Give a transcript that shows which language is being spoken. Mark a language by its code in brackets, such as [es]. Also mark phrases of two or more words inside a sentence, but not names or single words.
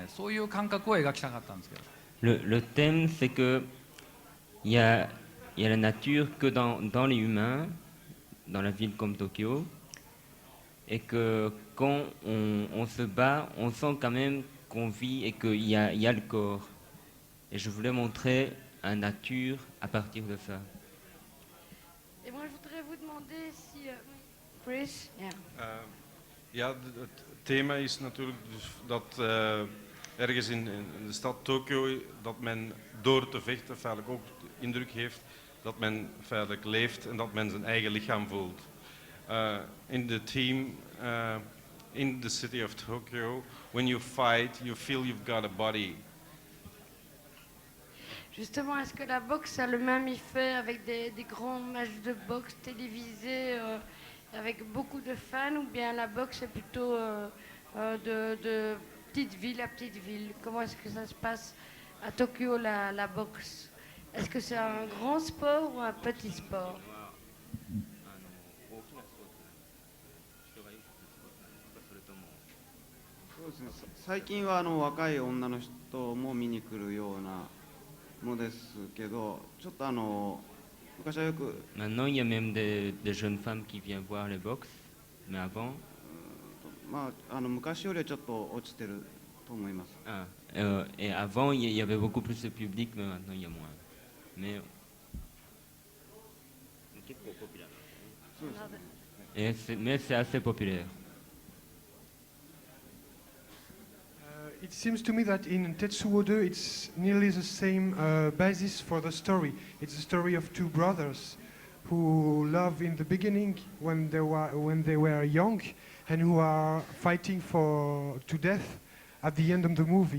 [ja] そういう感覚を描きたかったんですけど。 [fr] Le thème, c'est que il y a la nature que dans les humains, dans la ville comme Tokyo, et que quand on se bat, on sent quand même qu'on vit et qu'il y a le corps. Et je voulais montrer la nature à partir de ça. Et moi, je voudrais vous demander si... [en] Chris? Yeah. [nl] Ja, het thema is natuurlijk dus dat ergens in de stad Tokio dat men door te vechten feitelijk ook de indruk heeft dat men feitelijk leeft en dat men zijn eigen lichaam voelt. [en] In the team, in the city of Tokyo, when you fight, you feel you've got a body. [fr] Justement, est-ce que la boxe a le même effet avec des grands matchs de boxe télévisés avec beaucoup de fans, ou bien la boxe est plutôt de petite ville à petite ville? Comment est-ce que ça se passe à Tokyo, la boxe? Est-ce que c'est un grand sport ou un petit sport? [ja] そうですね、最近は若い女の人も見に来るようなのですけど、ちょっと昔はよく [fr] Maintenant, il y a même des jeunes femmes qui viennent voir les box, mais avant... [ja] まあ昔よりはちょっと落ちてると思います。 [fr] Et avant, il y avait beaucoup plus de public, mais maintenant, il y a moins. Mais... Mais c'est assez populaire. [en] It seems to me that in Tetsuo 2 it's nearly the same basis for the story. It's the story of two brothers who love in the beginning when they were young, and who are fighting to death at the end of the movie.